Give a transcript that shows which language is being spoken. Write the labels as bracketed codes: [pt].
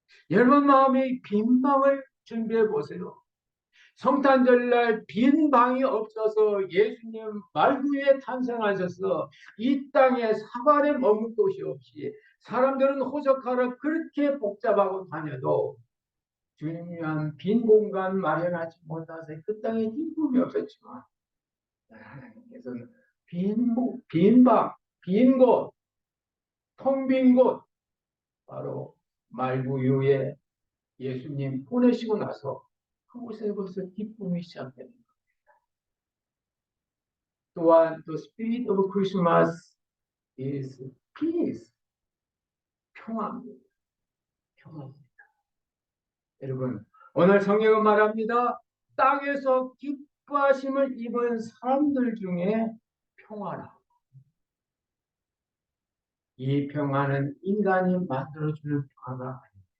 [ko] 여러분 마음의 빈 방을 준비해 보세요. 성탄절날 빈 방이 없어서 예수님 말구에 탄생하셔서 이 땅에 사발에 머물 곳이 없이 사람들은 호적하러 그렇게 복잡하고 다녀도 주님 위한 빈 공간 마련하지 못해서 그 땅에 기쁨이 없었지만 하나님께서는 빈 방, 빈 곳, 텅 빈 곳 바로 말구유에 예수님 보내시고 나서 그곳에 벌써 기쁨이 시작됩니다. 또한 [en] the spirit of Christmas is peace. [ko] 평화입니다. 평화입니다. 여러분, 오늘 성경은 말합니다. 땅에서 기뻐하심을 입은 사람들 중에 평화라. 이 평화는 인간이 만들어주는 평화가 아닙니다.